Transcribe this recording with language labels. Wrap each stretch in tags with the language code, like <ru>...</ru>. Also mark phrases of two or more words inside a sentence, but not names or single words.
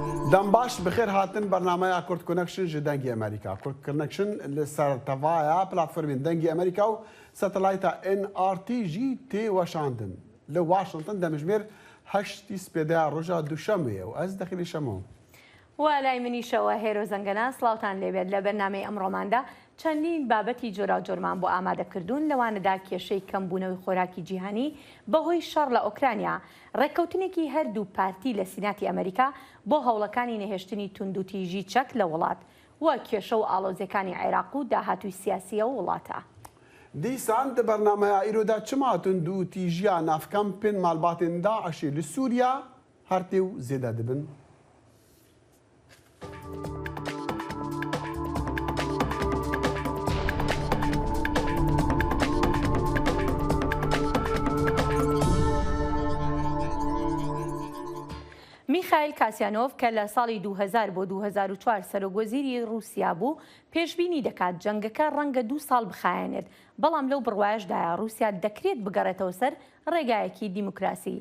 <ku>دەم باش بخێر هاتن بەرنامەیە کورد کۆنەکشن ji dengê ئەمریکا. کورد کۆنەکشن li ser tevaya platformên dengê ئەمریکا و سەتەلایتا NRT jî tê weşandin. Li Washington demijmêr 8 spêdeya roja duşemê û ez dexîlê şemo.</ku> <ckb>وەلای منیشەوە هێرۆ زەنگەنە سڵاوتان لێبێت لە بەرنامەی ئەمڕۆماندا چەندین بابەتی جۆراوجۆرمان بۆ ئامادەکردوون لەوانەدا کێشەی کەمبوونەوەی خۆراکی جیهانی بەهۆی شەڕ لە ئۆکرانیا ڕێککەوتنێکی هەردوو پارتی لە سیناتی ئەمریکا بۆ هەوڵەکانی نەهێشتنی توندوتیژی چەک لە وڵات وە کێشە و ئاڵۆزیەکانی عێراق و داهاتووی سیاسیە و وڵاتە.</ckb> <ku>دیسان di bernameya îroda çima tundûtîjiya navkempên malbatên Daişê li Sûriya her tê û zêde dibin.</ku> <ckb>میخائیل کاسیانۆف کە لە ساڵی 2000 بۆ 2004 سەرۆگۆزیری رووسیا بوو پێشبینی دەکات جەنگەکە ڕەنگە 2 ساڵ بخایەنێت بەڵام لەو بڕوایشدایە رووسیا دەکرێت بگەڕێتەوە سەر ڕێگایەکی دیموکراسی.</ckb>